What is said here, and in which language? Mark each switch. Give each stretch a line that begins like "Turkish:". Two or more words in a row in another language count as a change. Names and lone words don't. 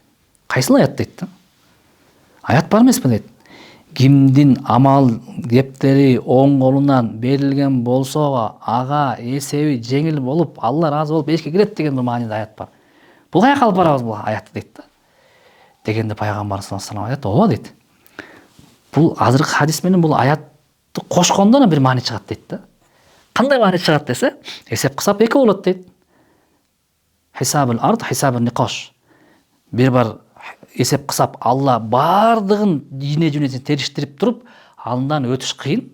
Kyrgyz: Кайсыл аят дейт да. Аят бар эмеспи дейт. Кимдин амал кептери оң колунан берилген болсо ага эсеби жеңил болуп, Алла ыраазы болуп эшикке кирет деген бир мааниде аят бар. Бул каяка алып барабыз бул аятты дейт да. Дегенде пайгамбар
Arabic: صلى الله عليه وسلم
Kyrgyz: ооба дейт. Бул азыркы хадис менен бул аятты кошкондо бир маани чыгат дейт да. Кандай маани чыгат десе, эсеп кысап эки болот дейт.
Arabic: حساب العرض، حساب النقاش.
Kyrgyz: Бир бар эсеп кысап Алла бардыгын ийне жүнесин териштирип туруп, андан өтүш кыйын.